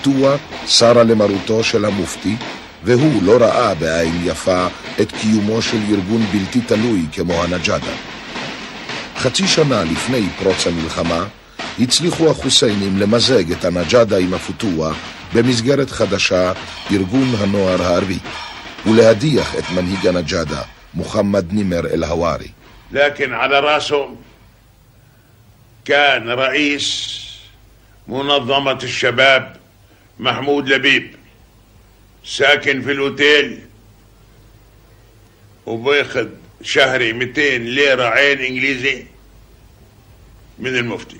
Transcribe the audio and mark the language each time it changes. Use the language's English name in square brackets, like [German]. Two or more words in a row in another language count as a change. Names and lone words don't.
[Hebrew] הפוטואה סרה למרותו של המופתי, והוא לא ראה בעין יפה את קיומו של ארגון בלתי תלוי כמו הנג'אדה. חצי שנה לפני פרוץ המלחמה, הצליחו החוסיינים למזג את הנג'אדה עם הפוטואה במסגרת חדשה, ארגון הנוער הערבי, ולהדיח את מנהיג הנג'אדה, محمد نمر الهواري. [Arabic] لكن على راسهم كان رئيس منظمة الشباب محمود لبيب، ساكن في الأوتيل وبياخذ شهري 200 ليرة عين إنجليزي من المفتي.